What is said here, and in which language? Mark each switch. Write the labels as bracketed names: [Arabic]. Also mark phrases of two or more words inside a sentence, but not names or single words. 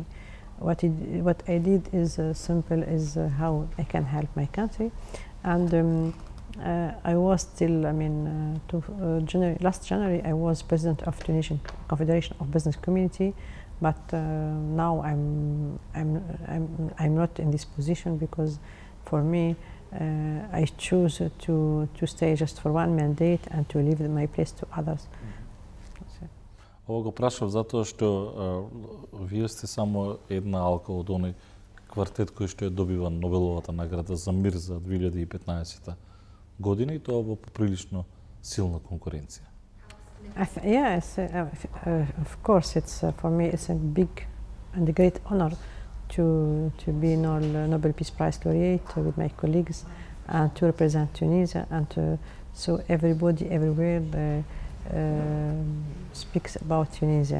[English] What I did is simple, is how I can help my country, and I was still, last January I was president of Tunisian Confederation of Business Community, but now I'm not in this position, because for me I choose to stay just for one mandate and to leave my place to others. [Macedonian] Ова го прашав затоа што вие сте само една алка од оној квартет кој што ја добива Нобеловата награда за мир за 2015 година, и тоа во поприлично силна конкуренција. [English] Yes, of course, it's for me it's a big and a great honor to be Nobel Peace Prize laureate with my colleagues, and to represent Tunisia, and so everybody everywhere speaks about Tunisia.